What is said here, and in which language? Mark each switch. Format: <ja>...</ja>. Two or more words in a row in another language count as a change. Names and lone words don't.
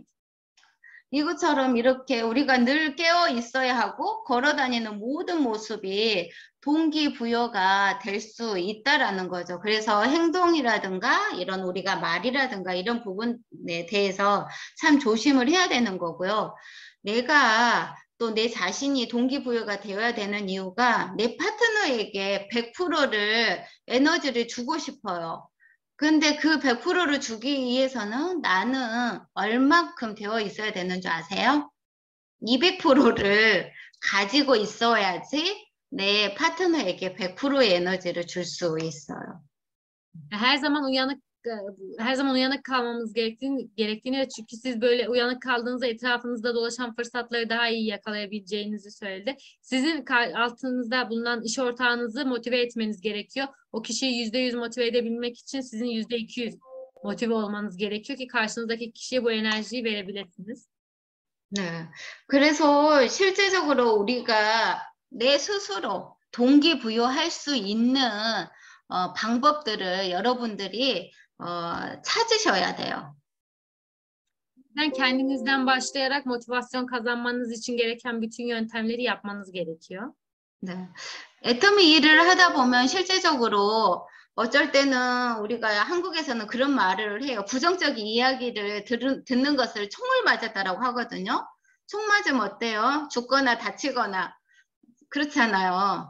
<ko>이것처럼 이렇게 우리가 늘 깨어 있어야 하고 걸어 다니는 모든 모습이 동기부여가 될 수 있다라는 거죠. 그래서 행동이라든가 이런 우리가 말이라든가 이런 부분에 대해서 참 조심을 해야 되는 거고요. 내가 또 내 자신이 동기부여가 되어야 되는 이유가 내 파트너에게 100%를 에너지를 주고 싶어요. 근데 그 100%를 주기 위해서는 나는 얼만큼 되어 있어야 되는 줄 아세요? 200%를 가지고 있어야지 내 파트너에게 100%의 에너지를 줄 수 있어요.</ko> <tr>Her zaman uyanık kalmamız gerektiğini ve çünkü siz böyle uyanık kaldığınızda etrafınızda dolaşan fırsatları daha iyi yakalayabileceğinizi söyledi. Sizin altınızda bulunan iş ortağınızı motive etmeniz gerekiyor. O kişiyi %100 motive edebilmek için sizin %200 motive olmanız gerekiyor ki karşınızdaki kişiye bu enerjiyi verebilirsiniz.</tr> <ko>네. 그래서 실제적으로 우리가 내 스스로 동기부여할 수 있는 방법들을 여러분들이 찾으셔야 돼요.</ko> <tr>Yani kendinizden başlayarak motivasyon kazanmanız için gereken bütün yöntemleri yapmanız gerekiyor.</tr> <ko>네. 애터미 일을 하다 보면 실제적으로 어쩔 때는 우리가 한국에서는 그런 말을 해요. 부정적인 이야기를 듣는 것을 총을 맞았다라고 하거든요. 총 맞으면 어때요? 죽거나 다치거나 그렇잖아요.</ko>